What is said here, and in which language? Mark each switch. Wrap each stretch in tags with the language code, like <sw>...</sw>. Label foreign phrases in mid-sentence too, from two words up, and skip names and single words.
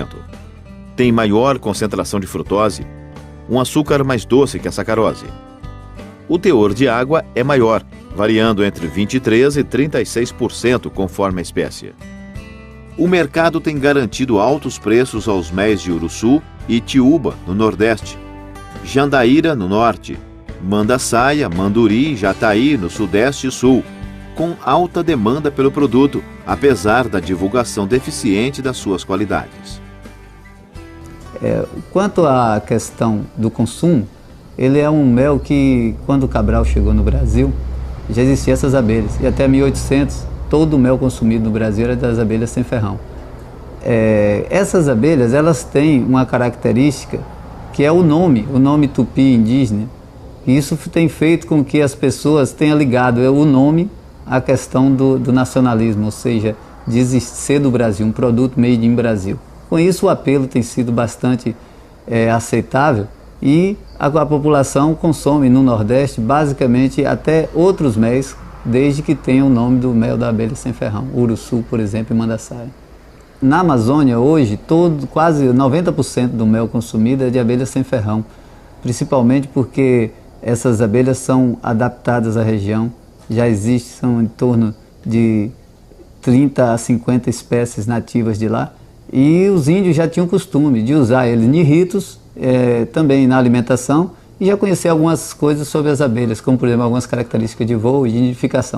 <pt>Tem maior concentração de frutose, um açúcar mais doce que a sacarose. O teor de água é maior, variando entre 23% e 36% conforme a espécie. O mercado tem garantido altos preços aos méis de uruçu e tiúba, no Nordeste, jandaíra, no Norte, mandaçaia, manduri e jataí, no Sudeste e Sul, com alta demanda pelo produto, apesar da divulgação deficiente das suas qualidades. Quanto à questão do consumo, ele é um mel que, quando o Cabral chegou no Brasil, já existiam essas abelhas. E até 1800, todo o mel consumido no Brasil era das abelhas sem ferrão. Essas abelhas, elas têm uma característica que é o nome tupi indígena. E isso tem feito com que as pessoas tenham ligado o nome à questão do nacionalismo, ou seja, de ser do Brasil, um produto made in Brasil. Com isso, o apelo tem sido bastante aceitável e a população consome no Nordeste basicamente até outros méis, desde que tenha o nome do mel da abelha sem ferrão, uruçu, por exemplo, e mandaçaia. Na Amazônia, hoje, quase 90% do mel consumido é de abelha sem ferrão, principalmente porque essas abelhas são adaptadas à região, já são em torno de 30 a 50 espécies nativas de lá, e os índios já tinham o costume de usar eles em ritos, também na alimentação, e já conhecer algumas coisas sobre as abelhas, como por exemplo algumas características de voo e de nidificação.</pt>